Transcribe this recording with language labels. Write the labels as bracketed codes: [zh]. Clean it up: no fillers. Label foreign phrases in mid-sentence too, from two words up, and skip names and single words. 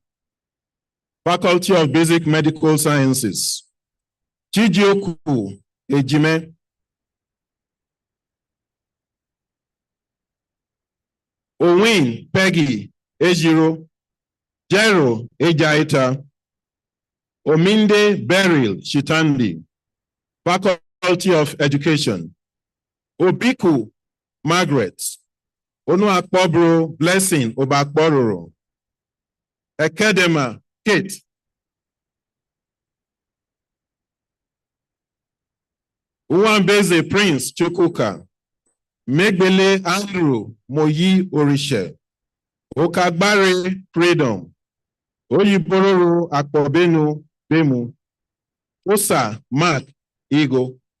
[en] Faculty of Basic Medical Sciences, Chijioku Ejime, Owen Peggy Ejiro, Jero Ejaita, Ominde Beryl Shitandi. Faculty of Education, Obiku Margaret, Onuakpobro Blessing Obakbororo, Academa Kate, Uwambeze Prince Chukuka, Megbele Andrew Moyi Orishe, Okagbare Freedom, Oyibororo Akpobenu Bemu, Osa Mark Ego,